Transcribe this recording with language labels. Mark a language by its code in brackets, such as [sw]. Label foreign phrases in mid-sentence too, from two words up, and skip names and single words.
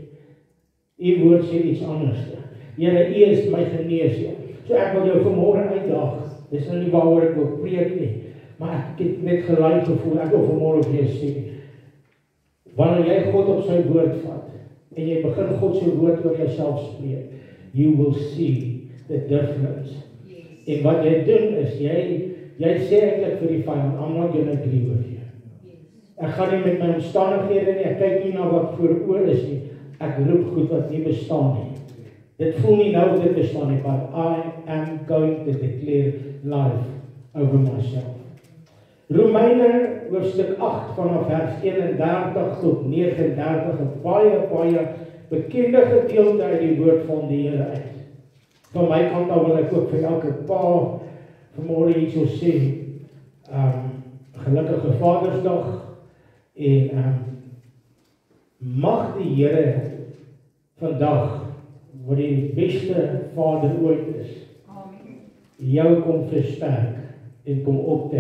[af] U woord sê iets anders. Here, u is my geneesheer. So ek wil jou vanmôre uitdaag. Dis nou nie waaroor ek wil preek nie, maar ek het net gelei gevoel. Ek wil vanmôre vir jou sê, wanneer jy God op sy woord vat, en jy begin God se woord oor jouself spreek, [en] you will see the difference. [af] En wat jy doen is, jy sê eintlik vir die vyand, [en] I'm not going to agree with you. [af] Ek gaan nie met my omstandighede nie, ek kyk nie na wat voor oor is nie, ek roep goed wat nie bestaan nie. Dit voel nie nou dit bestaan nie, [en] but I am going to declare life over myself. [af] Romeine hoofstuk 8 vanaf vers 31 tot 39, 'n baie bekende gedeelte uit die woord van die Here uit. Van my kant af wil ek ook vir elke pa vanmôre hierso sê, gelukkige Vadersdag en mag die Here vandag, wat die beste Vader ooit is, jou kom versterk en kom optel.